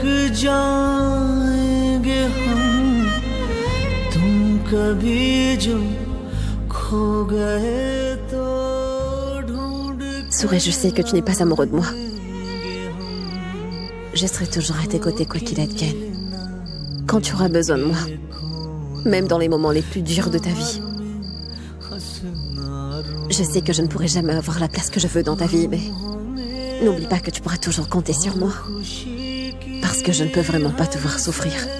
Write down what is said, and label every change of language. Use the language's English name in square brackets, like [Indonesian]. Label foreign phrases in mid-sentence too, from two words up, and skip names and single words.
[Hindi] जाएंगे हम तुम कभी जो खो गए तो ढूंढ [French] Souris, je sais que tu n'es pas amoureux de moi. Je serai toujours à tes côtés quoi qu'il advienne. Quand tu auras besoin de moi, même dans les moments les plus durs de ta vie. Je sais que je ne pourrai jamais avoir la place que je veux dans ta vie, mais n'oublie pas que tu pourras toujours compter sur moi. Parce que je ne peux vraiment pas te voir souffrir.